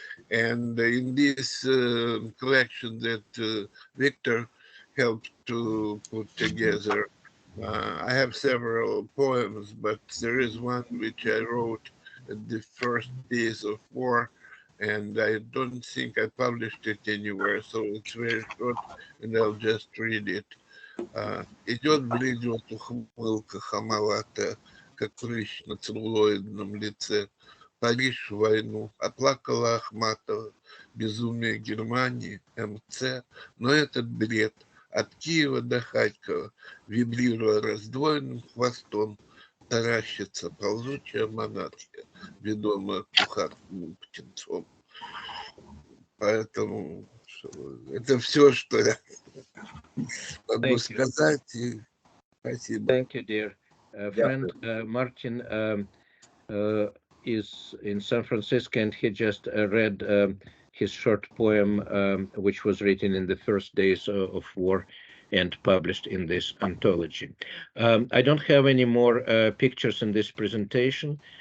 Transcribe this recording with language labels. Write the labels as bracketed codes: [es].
[en] And in this collection that Victor helped to put together, I have several poems, but there is one which I wrote at the first days of war, and I don't think I published it anywhere, so it's very short, and I'll just read it. [ru] Идет, бледет ухмылка хамоватая, как прыщ на целлулоидном лице. Париж в войну, оплакала Ахматова, безумие Германии, МЦ. Но этот бред от Киева до Харькова, вибрируя раздвоенным хвостом, таращится ползучая монархия, ведомая кухарным птенцом. Поэтому это все, что я могу сказать. И спасибо. [en] Thank you, dear friend. Martin is in San Francisco, and he just read his short poem, which was written in the first days of war and published in this anthology. I don't have any more pictures in this presentation.